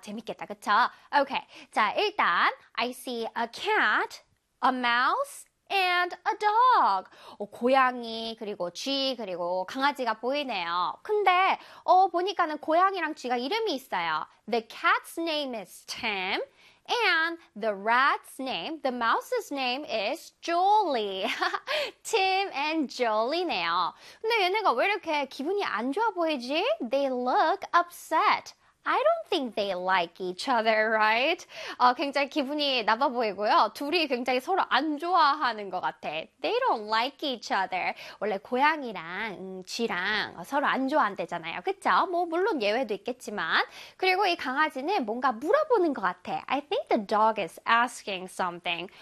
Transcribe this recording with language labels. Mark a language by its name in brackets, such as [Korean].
[Korean] 재밌겠다, 그쵸? [English] Okay, [Korean] 자, 일단 [English] I see a cat, a mouse, and a dog. [Korean] 어, 고양이, 그리고 쥐, 그리고 강아지가 보이네요. 근데 어, 보니까는 고양이랑 쥐가 이름이 있어요. [English] The cat's name is Tim. And the rat's name, the mouse's name is Jolie. [Korean] Tim and Jolie네요. 근데 얘네가 왜 이렇게 기분이 안 좋아 보이지? [English] They look upset. I don't think they like each other, right? [Korean] 어, 굉장히 기분이 나빠 보이고요. 둘이 굉장히 서로 안 좋아하는 것 같아. [English] They don't like each other. [Korean] 원래 고양이랑 쥐랑 서로 안 좋아한대잖아요. 그쵸? 뭐 물론 예외도 있겠지만. 그리고 이 강아지는 뭔가 물어보는 것 같아. [English] I think the dog is asking something.